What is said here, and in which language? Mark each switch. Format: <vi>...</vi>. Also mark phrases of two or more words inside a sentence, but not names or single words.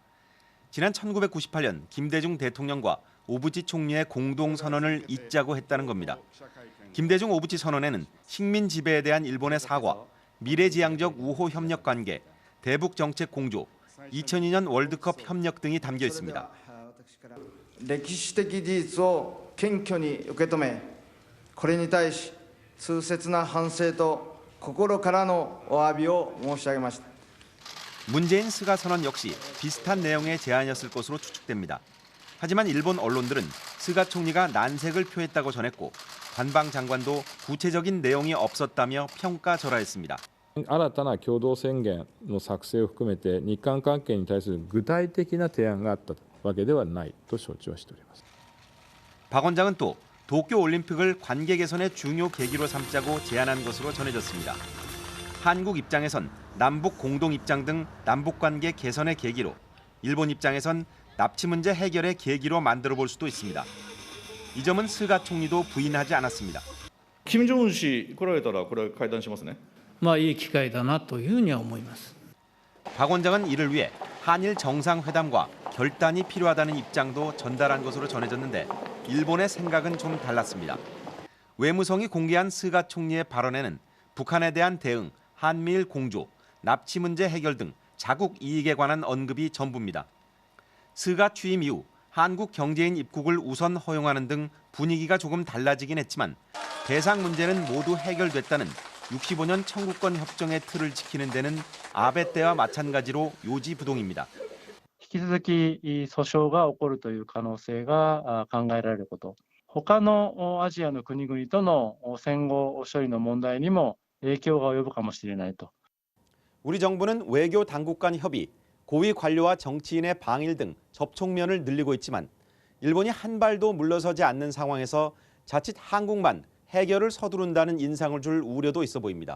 <ko>지난 1998년 김대중 대통령과 오부치 총리의 공동 선언을 잇자고 했다는 겁니다. 김대중 오부치 선언에는 식민 지배에 대한 일본의 사과, 미래지향적 우호 협력 관계, 대북 정책 공조, 2002년 월드컵 협력 등이 담겨 있습니다.</ko> <ja>歴史的事実を謙虚に受け止め、これに対し痛切な反省と心からのお詫びを申し上げました.</ja> <ko>문재인 스가 선언 역시 비슷한 내용의 제안이었을 것으로 추측됩니다. 하지만 일본 언론들은 스가 총리가 난색을 표했다고 전했고 관방 장관도 구체적인 내용이 없었다며 평가절하했습니다.</ko> <ja>新たな共同宣言の作成を含めて日韓関係に対する具体的な提案があったわけではないと承知はしております.</ja> <ko>박 원장은 또 도쿄 올림픽을 관계 개선의 중요 계기로 삼자고 제안한 것으로 전해졌습니다. 한국 입장에선 남북 공동 입장 등 남북 관계 개선의 계기로, 일본 입장에선 납치 문제 해결의 계기로 만들어 볼 수도 있습니다. 이 점은 스가 총리도 부인하지 않았습니다.</ko> <ja>김정은 씨 来られたらこれ会談しますね. いい機会だなというふうには思います.</ja> <ko>박 원장은 이를 위해 한일 정상회담과 결단이 필요하다는 입장도 전달한 것으로 전해졌는데 일본의 생각은 좀 달랐습니다. 외무성이 공개한 스가 총리의 발언에는 북한에 대한 대응, 한미일 공조, 납치 문제 해결 등 자국 이익에 관한 언급이 전부입니다. 스가 취임 이후 한국 경제인 입국을 우선 허용하는 등 분위기가 조금 달라지긴 했지만 대상 문제는 모두 해결됐다는 65년 청구권 협정의 틀을 지키는 데는 아베 때와 마찬가지로 요지부동입니다.</ko> <ja>引き続き訴訟が起こるという可能性が考えられること。他のアジアの国々との戦後処理の問題にも影響が及ぶかもしれないと.</ja> <ko>우리 정부는 외교 당국 간 협의, 고위 관료와 정치인의 방일 등 접촉면을 늘리고 있지만 일본이 한 발도 물러서지 않는 상황에서 자칫 한국만 해결을 서두른다는 인상을 줄 우려도 있어 보입니다.</ko>